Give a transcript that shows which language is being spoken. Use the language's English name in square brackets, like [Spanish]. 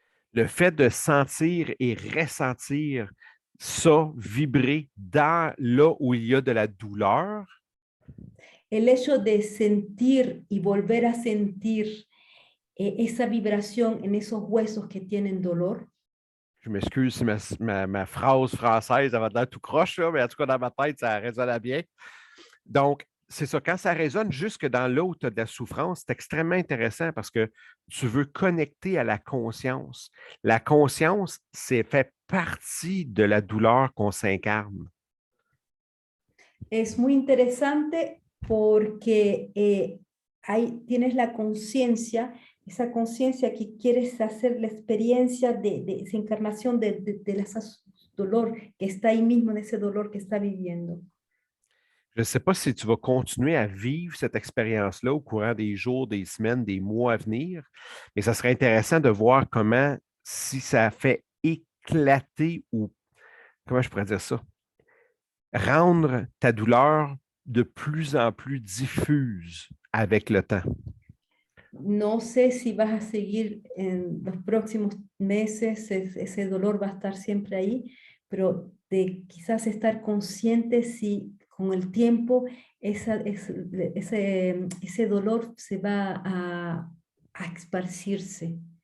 [French] Le fait de sentir et ressentir ça vibrer dans là où il y a de la douleur. [Spanish] El hecho de sentir y volver a sentir esa vibración en esos huesos que tienen dolor. [French] Je m'excuse si ma phrase française avait l'air tout croche, là, mais en tout cas, dans ma tête, ça résonne bien. Donc, c'est ça, quand ça résonne jusque dans là où tu as de la souffrance, c'est extrêmement intéressant parce que tu veux connecter à la conscience. La conscience, c'est fait partie de la douleur qu'on s'incarne. [Spanish] Es muy interesante porque ahí tienes la conciencia, esa conciencia que quieres hacer la experiencia de esa encarnación de ese dolor que está ahí mismo, en ese dolor que está viviendo. [French] Je ne sais pas si tu vas continuer à vivre cette expérience-là au courant des jours, des semaines, des mois à venir, mais ça serait intéressant de voir comment, si ça fait éclater ou, comment je pourrais dire ça, rendre ta douleur de plus en plus diffuse avec le temps. [Spanish] No sé si vas a seguir en los próximos meses, ese dolor va a estar siempre ahí, pero de quizás estar consciente si con el tiempo ese dolor se va a esparcirse,